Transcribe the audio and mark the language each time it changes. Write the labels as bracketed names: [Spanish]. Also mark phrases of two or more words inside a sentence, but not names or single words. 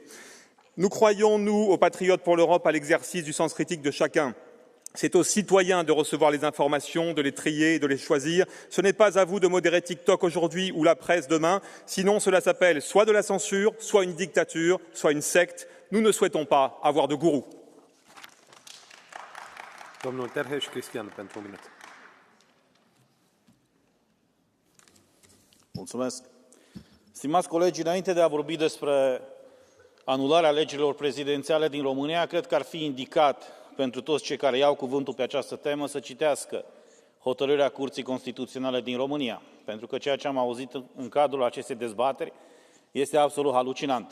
[French] Nous croyons, nous, aux patriotes pour l'Europe, à l'exercice du sens critique de chacun. C'est aux citoyens de recevoir les informations, de les trier et de les choisir. Ce n'est pas à vous de modérer TikTok aujourd'hui ou la presse demain. Sinon, cela s'appelle soit de la censure, soit une dictature, soit une secte. Nous ne souhaitons pas avoir de gourou. [Romanian] Domnul Terheș Cristian, pentru un minut. Mulțumesc. Stimați colegi, înainte de a vorbi despre anularea alegerilor prezidențiale din România, cred că ar fi indicat pentru toți cei care iau cuvântul pe această temă să citească hotărârea Curții Constituționale din România, pentru că ceea ce am auzit în cadrul acestei dezbateri este absolut halucinant.